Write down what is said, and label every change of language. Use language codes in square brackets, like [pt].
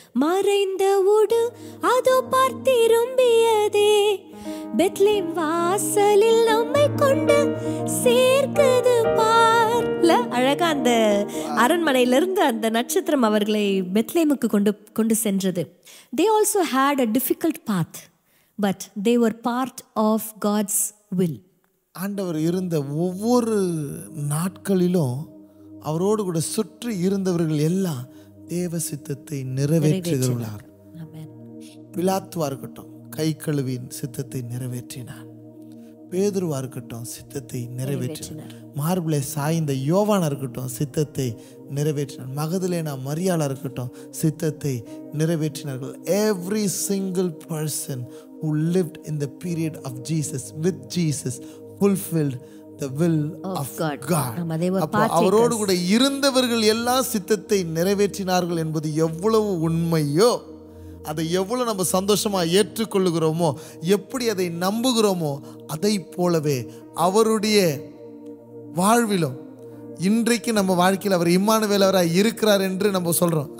[ta] மறைந்த உடு அதோ பார்த்திரும்பியதே, பெத்லெஹேம் வாசலில் நம்மை கொண்டு சேர்க்குது பார்ல. அழகா அந்த அரண்மனையிலிருந்து அந்த நட்சத்திரம் அவர்களை பெத்லெஹேமுக்கு கொண்டு சென்றது. [en] They also had a difficult path, but they were part of God's will. [ta] ஆண்டவர் இருந்த ஒவ்வொரு நாட்களிலும் அவரோடு கூட சுற்றி இருந்தவர்கள் எல்லாம் தேவ சித்தத்தை நிறைவேற்றுகிறார். பிலாத்துவா இருக்கட்டும், கை கழுவின் சித்தத்தை நிறைவேற்றினார். பேதுருவா இருக்கட்டும், சித்தத்தை நிறைவேற்றினார். மார்பிளை சாய்ந்த யோவானா இருக்கட்டும், சித்தத்தை நிறைவேற்றினார். மகதலேனா மரியாளா இருக்கட்டும், சித்தத்தை நிறைவேற்றினார்கள். [en] Every single person who lived in the period of Jesus, with Jesus, fulfilled the will of God. [ta] அப்போ அவரோடு கூட இருந்தவர்கள் எல்லாம் சித்தத்தை நிறைவேற்றினார்கள் என்பது எவ்வளவு உண்மையோ, அதை எவ்வளவு நம்ம சந்தோஷமா ஏற்றுக்கொள்ளுகிறோமோ, எப்படி அதை நம்புகிறோமோ, அதை போலவே அவருடைய வாழ்விலும் இன்றைக்கு நம்ம வாழ்க்கையில் அவர் இம்மானுவேலராய் இருக்கிறார் என்று நம்ம சொல்றோம்.